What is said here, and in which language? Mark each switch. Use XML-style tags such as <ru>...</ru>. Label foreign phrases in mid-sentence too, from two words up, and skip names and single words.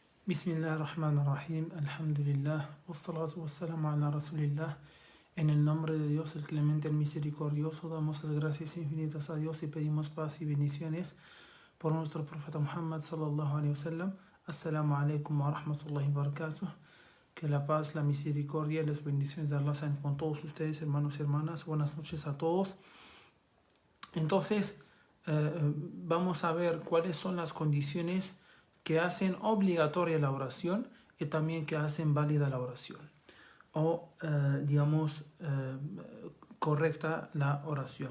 <ar>بسم الله الرحمن الرحيم، الحمد لله، والصلاة والسلام على رسول الله.</ar> <es>En el nombre de Dios, el clemente, el misericordioso, damos las gracias infinitas a Dios y pedimos paz y bendiciones por nuestro profeta Muhammad</es> <ar>صلى الله عليه وسلم. السلام عليكم ورحمة الله وبركاته.</ar> <es>Que la paz, la misericordia y las bendiciones de Allah sean con todos ustedes, hermanos y hermanas. Buenas noches a todos. Entonces, vamos a ver cuáles son las condiciones que hacen obligatoria la oración y también que hacen válida la oración o correcta la oración.</es>